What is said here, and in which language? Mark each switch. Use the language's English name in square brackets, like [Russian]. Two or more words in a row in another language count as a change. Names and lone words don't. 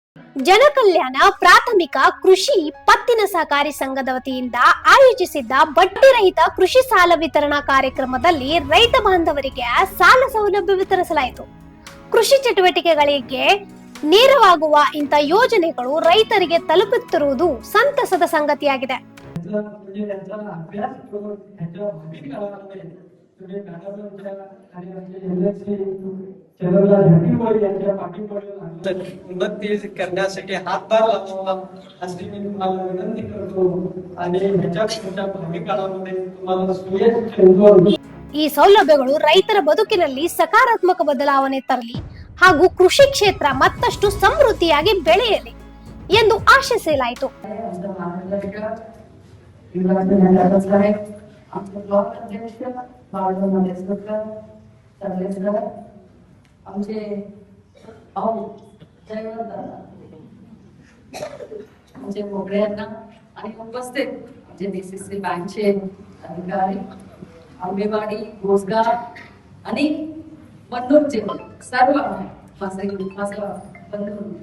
[Kannada] ಜನಕಲ್ಯಾಣ ಪ್ರಾಥಮಿಕ ಕೃಷಿ ಪತ್ತಿನ ಸಹಕಾರಿ ಸಂಘದ ವತಿಯಿಂದ ಆಯೋಜಿಸಿದ್ದ ಬಡ್ಡಿ ರಹಿತ ಕೃಷಿ ಸಾಲ ವಿತರಣಾ ಕಾರ್ಯಕ್ರಮದಲ್ಲಿ ರೈತ ಬಾಂಧವರಿಗೆ ಸಾಲ ಸೌಲಭ್ಯ ವಿತರಿಸಲಾಯಿತು. ಕೃಷಿ ಚಟುವಟಿಕೆಗಳಿಗೆ ನೆರವಾಗುವ ಇಂಥ ಯೋಜನೆಗಳು ರೈತರಿಗೆ ತಲುಪುತ್ತಿರುವುದು ಸಂತಸದ ಸಂಗತಿಯಾಗಿದೆ. [Marathi] करण्यासाठी हातभार लावावा अशी मी तुम्हाला विनंती करतो आणि ह्याच्या पुढच्या भावी काळामध्ये तुम्हाला सुयश [Kannada] ಈ ಸೌಲಭ್ಯಗಳು ರೈತರ ಬದುಕಿನಲ್ಲಿ ಸಕಾರಾತ್ಮಕ ಬದಲಾವಣೆ ತರಲಿ ಹಾಗೂ ಕೃಷಿ ಕ್ಷೇತ್ರ ಮತ್ತಷ್ಟು ಸಮೃದ್ಧಿಯಾಗಿ ಬೆಳೆಯಲಿ ಎಂದು ಆಶಿಸಲಾಯಿತು. [Marathi] आमचे मोगरे यांना आणि उपस्थित जे DCC बँकचे अधिकारी, आंबेवाडी, रोजगार आणि बंधूंचे सर्व माझे बंधू